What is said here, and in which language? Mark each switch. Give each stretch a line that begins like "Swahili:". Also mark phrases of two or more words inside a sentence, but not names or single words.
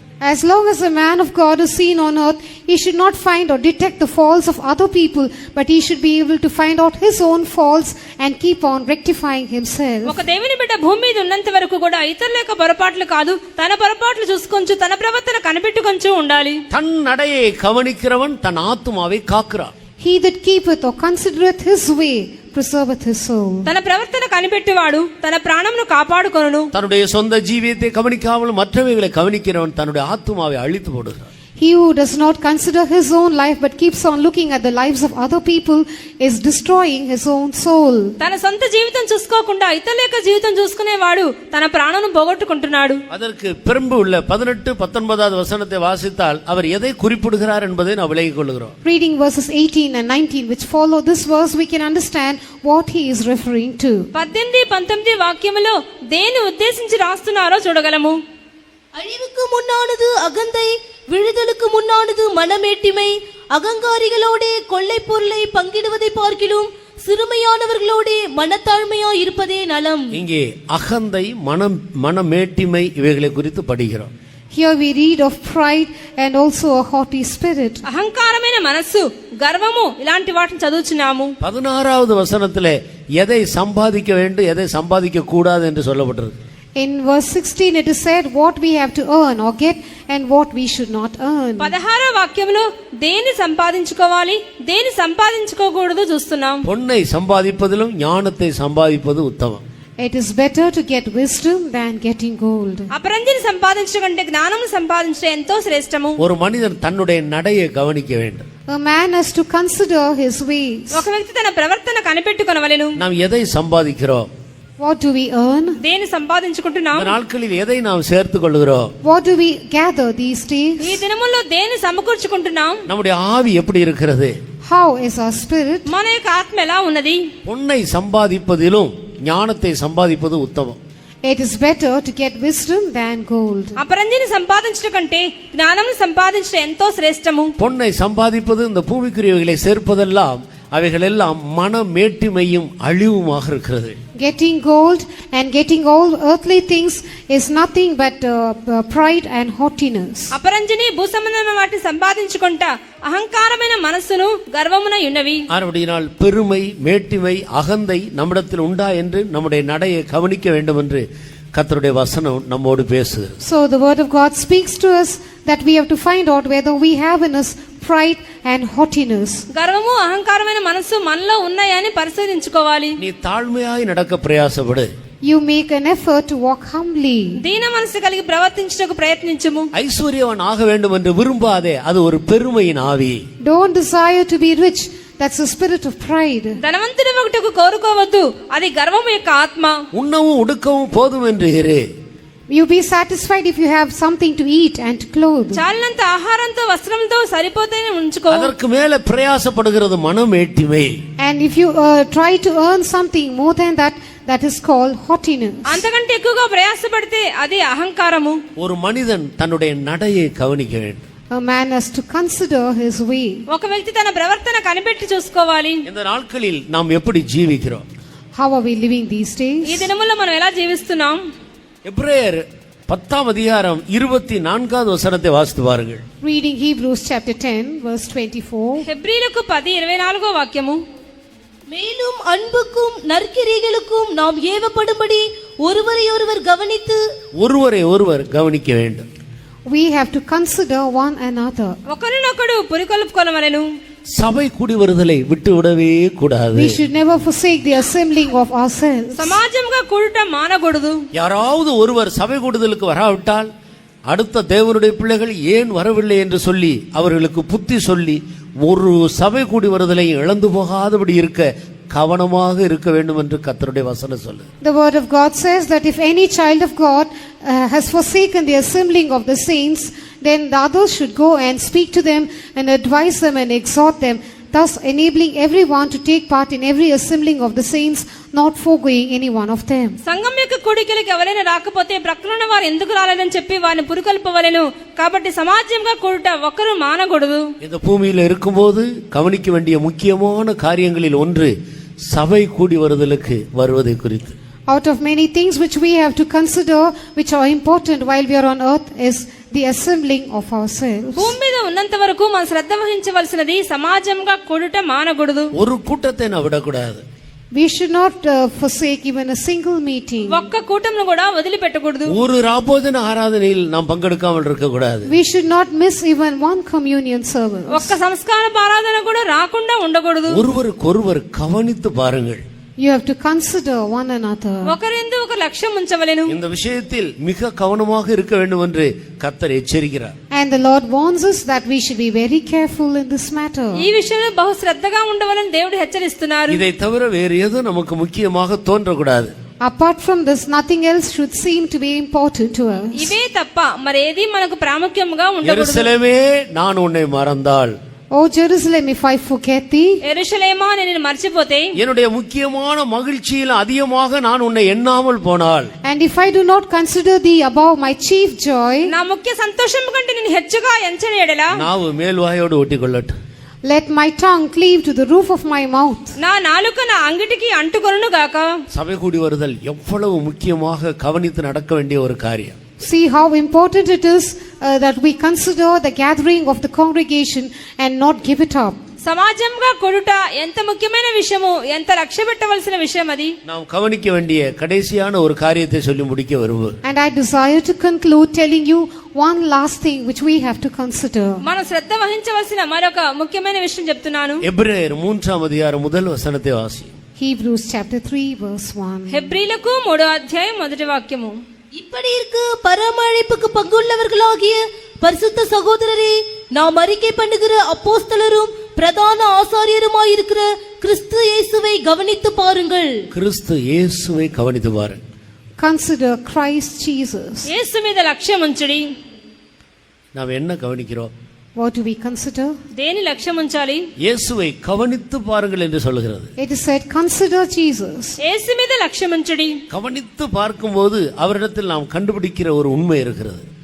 English: As long as a man of God is seen on earth, he should not find or detect the faults of other people, but he should be able to find out his own faults and keep on rectifying himself.
Telugu: ఒక దేవుని బిడ్డ భూమి మీద ఉన్నంత వరకు కూడా ఇతరుల యొక్క పొరపాట్లు కాదు, తన పొరపాట్లు చూసుకొంచు, తన ప్రవర్తన కనిపెట్టుకొంచు ఉండాలి.
Tamil: தன் நடையை கவனிக்கிறவன் தன் ஆத்துமாவை காக்கிறான்.
English: He that keepeth or considereth his way preserveth his soul.
Telugu: తన ప్రవర్తన కనిపెట్టువాడు తన ప్రాణమును కాపాడుకొనును.
Tamil: தன்னுடைய சொந்த ஜீவியத்தை கவனிக்காமல் மற்றவைகளை கவனிக்கிறவன் தன்னுடைய ஆத்துமாவை அழித்து போடுகிறான்.
English: He who does not consider his own life but keeps on looking at the lives of other people is destroying his own soul.
Telugu: తన సొంత జీవితం చూసుకోకుండా ఇతరుల యొక్క జీవితం చూసుకునేవాడు తన ప్రాణమును పోగొట్టుకుంటున్నాడు.
Tamil: அதற்கு பிறம்பு உள்ள 18, 19வது வசனத்தை வாசித்தால் அவர் எதை குறிப்பிடுகிறார் என்பதை நாம் விளங்கிக் கொள்கிறோம்.
English: Reading verses 18 and 19 which follow this verse, we can understand what he is referring to.
Telugu: 18, 19 వాక్యములో దేని ఉద్దేశించి రాస్తున్నారో చూడగలము.
Tamil: அழிவுக்கு முன்னானது அகந்தை, விழுதலுக்கு முன்னானது மனமேட்டிமை. அகங்காரிகளோடே கொள்ளை பொருளை பங்கிடுவதை பார்க்கிலும் சிறுமையானவர்களோடே மனத்தாழ்மையாய் இருப்பதே நலம். இங்கே அகந்தை, மனமேட்டிமை இவைகளை குறித்து படிக்கிறோம்.
English: Here we read of pride and also a haughty spirit.
Telugu: అహంకారమైన మనస్సు, గర్వము ఇలాంటి వాటిని చదువుచున్నాము.
Tamil: 16வது వசనத்திலே எதை சம்பாதிக்க வேண்டும், எதை சம்பாதிக்க கூடாது என்று சொல்லப்பட்டிருக்கு.
English: In verse 16 it is said what we have to earn or get and what we should not earn.
Telugu: 16వ వాక్యంలో దేని సంపాదించుకోవాలి, దేని సంపాదించుకోకూడదు చూస్తున్నాం.
Tamil: பொன்னை சம்பாதிப்பதிலும் ஞானத்தை சம்பாதிப்பது உத்தமம்.
English: It is better to get wisdom than getting gold.
Telugu: అపరంజిని సంపాదించడం కంటే జ్ఞానము సంపాదించడం ఎంతో శ్రేష్టము.
Tamil: ஒரு மனிதன் தன்னுடைய நடையை கவனிக்க வேண்டும்.
English: A man has to consider his ways.
Telugu: ఒక వ్యక్తి తన ప్రవర్తన కనిపెట్టుకొనవలెను.
Tamil: நாம் எதை சம்பாதிக்கிறோம்,
English: What do we earn?
Telugu: దేని సంపాదించుకుంటున్నాం,
Tamil: இந்த நாட்களில் எதை நாம் சேர்த்துக் கொள்கிறோம்,
English: What do we gather these days?
Telugu: ఈ దినముల్లో దేని సమకూర్చుకుంటున్నాం,
Tamil: நம்முடைய ஆவி எப்படி இருக்கிறது,
English: How is our spirit?
Telugu: మన యొక్క ఆత్మ ఎలా ఉన్నది.
Tamil: பொன்னை சம்பாதிப்பதிலும் ஞானத்தை சம்பாதிப்பது உத்தமம்.
English: It is better to get wisdom than gold.
Telugu: అపరంజిని సంపాదించడం కంటే జ్ఞానం సంపాదించడం ఎంతో శ్రేష్టము.
Tamil: பொன்னை சம்பாதிப்பது, இந்த பூமிக்குரியவைகளை சேர்ப்பதெல்லாம் அவைகளெல்லாம் மன மேட்டிமையும் அழிவுமாக இருக்கிறது.
English: Getting gold and getting all earthly things is nothing but pride and haughtiness.
Telugu: అపరంజిని భూసంబంధమైన వాటిని సంపాదించుకుంటా అహంకారమైన మనస్సును గర్వమునై ఉన్నవి.
Tamil: அப்படினால் பெருமை, மேட்டிமை, அகந்தை நம்மிடத்தில் உண்டா என்று நம்முடைய நடையை கவனிக்க வேண்டும் என்று கர்த்தருடைய வசனம் நம்மோடு பேசுகிறது.
English: So the word of God speaks to us that we have to find out whether we have in us pride and haughtiness.
Telugu: గర్వము అహంకారమైన మనస్సు మనలో ఉన్నాయని పరిశీలించుకోవాలి.
Tamil: நீ தாழ்மையாய் நடக்க பிரயாசப்படு.
English: You make an effort to walk humbly.
Telugu: దీన మనసు కలిగి ప్రవర్తించుటకు ప్రయత్నించుము.
Tamil: ஐஸ்வர்யவான் ஆக வேண்டும் என்று விரும்பாதே, அது ஒரு பெருமையின் ஆவி.
English: Don't desire to be rich. That's a spirit of pride.
Telugu: ధనవంతుడు ఒకటకు కోరుకోవద్దు, అది గర్వము యొక్క ఆత్మ.
Tamil: உண்ணவும் உடுக்கவும் போதும் என்று இரு.
English: You be satisfied if you have something to eat and clothes.
Telugu: చాలినంత ఆహారంతో వస్త్రంతో సరిపోతేనే ఉంచుకో.
Tamil: அதற்கு மேல பிரயாசப்படுகிறது மனமேட்டிமை.
English: And if you try to earn something more than that, that is called haughtiness.
Telugu: అంతకంటే ఎక్కువగా ప్రయాసపడితే అది అహంకారము.
Tamil: ஒரு மனிதன் தன்னுடைய நடையை கவனிக்க வேண்டும்.
English: A man has to consider his way.
Telugu: ఒక వ్యక్తి తన ప్రవర్తన కనిపెట్టి చూసుకోవాలి.
Tamil: இந்த நாட்களில் நாம் எப்படி ஜீவிக்கிறோம்?
English: How are we living these days?
Telugu: ఈ దినముల్లో మనం ఎలా జీవిస్తున్నాం?
Tamil: எபிரேயர் 10ஆம் அதிகாரம் 24வது வசனத்தை வாசித்து பாருங்கள்.
English: Reading Hebrews chapter 10 verse 24.
Telugu: హెబ్రీలకు 10:24 వాక్యము.
Tamil: மேலும் அன்புக்கும் நற்கிரிகளுக்கும் நாம் ஏவப்படும்படி ஒருவரையொருவர் கவனித்து ஒருவரை ஒருவர் கவனிக்க வேண்டும்.
English: We have to consider one another.
Telugu: ఒకరినొకడు పురికొల్పుకొనవలెను.
Tamil: சபை கூடி வருதலை விட்டு விடவே கூடாது.
English: We should never forsake the assembling of ourselves.
Telugu: సమాజంగా కూడుట మానకూడదు.
Tamil: யாராவது ஒருவர் சபை கூடுதலுக்கு வராவிட்டால் அடுத்த தேவனுடைய பிள்ளைகள் ஏன் வரவில்லை என்று சொல்லி அவர்களுக்கு புத்தி சொல்லி ஒரு சபை கூடி வருதலை இழந்து போகாதபடி இருக்க கவனமாக இருக்க வேண்டும் என்று கர்த்தருடைய வசனம் சொல்லு.
English: The word of God says that if any child of God has forsaken the assembling of the saints, then the others should go and speak to them and advise them and exhort them, thus enabling everyone to take part in every assembling of the saints, not foregoing any one of them.
Telugu: సంఘం యొక్క కూడికలకు ఎవరైనా రాకపోతే ప్రక్కన వారు ఎందుకు రాలేదని చెప్పి వారిని పురికొల్పవలెను. కాబట్టి సమాజంగా కూడుట ఒకరు మానకూడదు.
Tamil: இந்த பூமியில் இருக்கும்போது கவனிக்க வேண்டிய முக்கியமான காரியங்களில் ஒன்று சபை கூடி வருதலுக்கு வருவதை குறித்து.
English: Out of many things which we have to consider, which are important while we are on earth, is the assembling of ourselves.
Telugu: భూమి మీద ఉన్నంత వరకు మనం శ్రద్ధ వహించవలసినది సమాజంగా కూడుట మానకూడదు.
Tamil: ஒரு கூட்டத்தை நான் விடக்கூடாது.
English: We should not forsake even a single meeting.
Telugu: ఒక్క కూటంను కూడా వదిలిపెట్టకూడదు.
Tamil: ஒரு ராபோஜன ஆராதனையில் நாம் பங்கெடுக்காமல் இருக்கக்கூடாது.
English: We should not miss even one communion service.
Telugu: ఒక్క సంస్కార ఆరాధన కూడా రాకుండా ఉండకూడదు.
Tamil: ஒருவருக்கொருவர் கவனித்து பாருங்கள்.
English: You have to consider one another.
Telugu: ఒకరిందు ఒక లక్ష్యం ఉంచవలెను.
Tamil: இந்த விஷயத்தில் மிக கவனமாக இருக்க வேண்டும் என்று கர்த்தர் எச்சரிக்கிறார்.
English: And the Lord warns us that we should be very careful in this matter.
Telugu: ఈ విషయంలో బహు శ్రద్ధగా ఉండవలని దేవుడు హెచ్చరిస్తున్నారు.
Tamil: இதை தவிர வேறு எதுவும் நமக்கு முக்கியமாக தோன்றக்கூடாது.
English: Apart from this, nothing else should seem to be important to us.
Telugu: ఇవే తప్ప మరేది మనకు ప్రాముఖ్యంగా ఉండకూడదు.
Tamil: எருசலேமே நான் உன்னை மறந்தால்,
English: O Jerusalem, if I forget thee,
Telugu: యెరూషలేమా నేను మర్చిపోతే,
Tamil: என்னுடைய முக்கியமான மகிழ்ச்சியில் அதிகமாக நான் உன்னை எண்ணாமல் போனால்,
English: and if I do not consider thee above my chief joy,
Telugu: నా ముఖ్య సంతోషం కంటే నేను హెచ్చుగా ఎంచని ఎడలా
Tamil: நாவு மேல்வாயோடு ஒட்டிக்கொள்ளட்டும்.
English: let my tongue cleave to the roof of my mouth.
Telugu: నా నాలుక నా అంగిటికి అంటుకొనును గాక.
Tamil: சபை கூடி வருதல் எவ்வளவு முக்கியமாக கவனித்து நடக்க வேண்டிய ஒரு காரியம்.
English: See how important it is that we consider the gathering of the congregation and not give it up.
Telugu: సమాజంగా కొడుట ఎంత ముఖ్యమైన విషయము, ఎంత లక్ష్య పెట్టవలసిన విషయం అది.
Tamil: நாம் கவனிக்க வேண்டிய கடைசியான ஒரு காரியத்தை சொல்லி முடிக்க வருவோம்.
English: And I desire to conclude telling you one last thing which we have to consider.
Telugu: మనం శ్రద్ధ వహించవలసిన మరొక ముఖ్యమైన విషయం చెప్తున్నాను.
Tamil: எபிரேயர் 3ஆம் அதிகாரம் முதல் வசனத்தை வாசி.
English: Hebrews chapter 3 verse 1.
Telugu: హెబ్రీలకు 3వ అధ్యాయం మొదటి వాక్యము.
Tamil: இப்படி இருக்கு பரமழைப்புக்கு பங்குள்ளவர்களாகிய பரிசுத்த சகோதரரே, நாம் அறிக்கை பண்ணுகிற அப்போஸ்தலரும் பிரதான ஆசாரியருமாயிருக்கிற கிறிஸ்து இயேசுவை கவனித்து பாருங்கள். கிறிஸ்து இயேசுவை கவனித்து பாருங்கள்.
English: Consider Christ Jesus.
Telugu: యేసు మీద లక్ష్యం ఉంచుడి.
Tamil: நாம் என்ன கவனிக்கிறோம்?
English: What do we consider?
Telugu: దేని లక్ష్యం ఉంచాలి?
Tamil: இயேசுவை கவனித்து பாருங்கள் என்று சொல்கிறது.
English: It is said, consider Jesus.
Telugu: యేసు మీద లక్ష్యం ఉంచుడి.
Tamil: கவனித்து பார்க்கும்போது அவரிடத்தில் நாம் கண்டுபிடிக்கிற ஒரு உண்மை இருக்கிறது.